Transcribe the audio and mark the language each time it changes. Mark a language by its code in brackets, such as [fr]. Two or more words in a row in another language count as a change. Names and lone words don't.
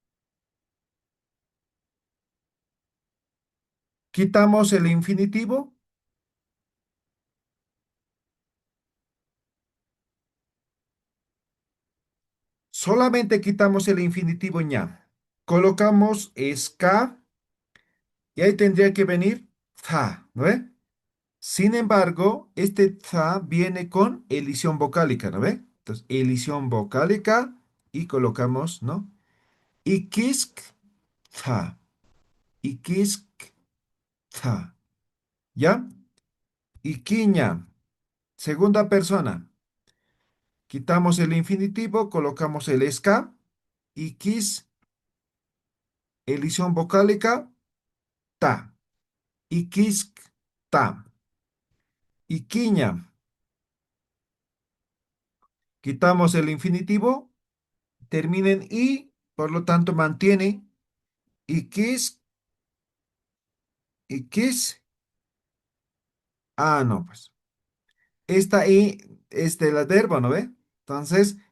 [es] Quitamos el infinitivo, solamente quitamos el infinitivo ña. Colocamos ska y ahí tendría que venir za, ¿no ve? Sin embargo, este za viene con elisión vocálica, ¿no ve? Entonces, elisión vocálica y colocamos, ¿no? [ay] Ikisk za, ikisk za, ¿ya? Iquiña, [es] segunda persona. Quitamos el infinitivo, colocamos el ska, [ay] ikis, [es] elisión vocálica, [ay] ta, ikisk, ta, iquiña. [es] Quitamos el infinitivo, termina en i, por lo tanto mantiene [ay] ikis, ikis. [es] Ah, no, pues. Esta i es del verbo, ¿no ve?